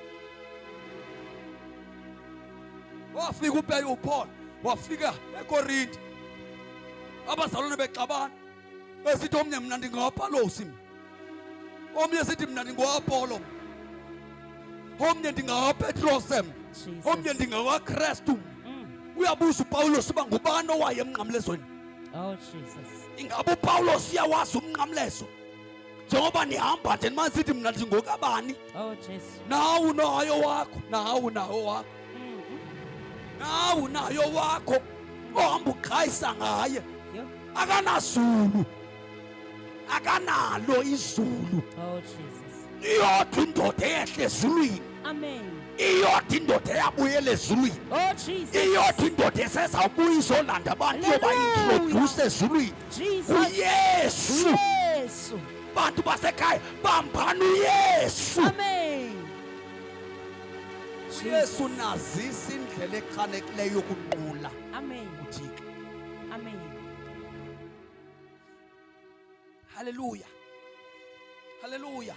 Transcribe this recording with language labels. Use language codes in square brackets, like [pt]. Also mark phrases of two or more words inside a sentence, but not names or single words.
[xh] Wafika uPaul wafika eKorinti abazalwane bexabana besithi omnye mina ndingawaPawulosi, omnye sithi mina ndingowaPolo, omnye ndingawaPetros, omnye ndingawaKristu. Uyabuza uPawulos uba ngubani owaye emnqamlezweni? [en] Oh Jesus. [xh] Ingabe uPawulos uyawazi umnqamlezo njengoba nihamba nje manisithi mina ndingokabani? [en] Oh Jesus. [xh] Nawu nayo wakho, nawo wakho, nawu nayo wakho ohamba ukhayisa ngaye. Akanazulu, akanalo izulu. [en] Oh Jesus. [xh] Iyodwa indoda eyehle ezulwini, Amen. iyodwa indoda eyabuyela ezulwini, [en] Oh Jesus. [xh] iyodwa indoda esezawubuya izolanda abantu yobaintroduce ezulwini. Jesus. uYesu. Yesu. Bantu basekhaya bambani uYesu. Amen. uYesu nazisa indlela echanekileyo yokunqula Amen. uThixo. Amen. Hallelujah, hallelujah.